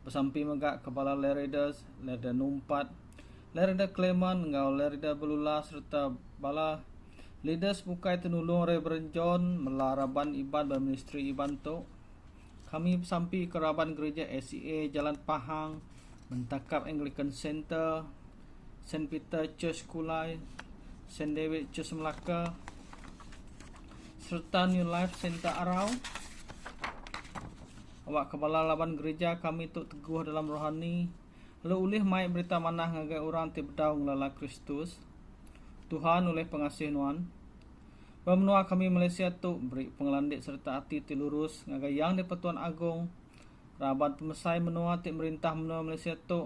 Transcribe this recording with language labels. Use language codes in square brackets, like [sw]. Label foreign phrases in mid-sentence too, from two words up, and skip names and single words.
[iba] Besampi megak kepala Leridas, Lerda Numpat, Lerda Kleman, ngau Lerda Belula serta bala leaders bukai tenulung Reverend John melaraban iban dan ministry iban tu. Kami besampi keraban gereja SCA Jalan Pahang, Mentakap Anglican Center, St. Peter Church Kulai, St. David Church Melaka, serta New Life Center Arau. Awak kepala laban gereja kami tu teguh dalam rohani, lalu ulih mai berita manah ngagai orang ti bedau ngelala Kristus. Tuhan oleh pengasih nuan, Bamenua kami Malaysia tu beri pengelandik serta hati ti lurus ngagai yang di Pertuan Agong, rabat pemesai menua ti merintah menua Malaysia tu.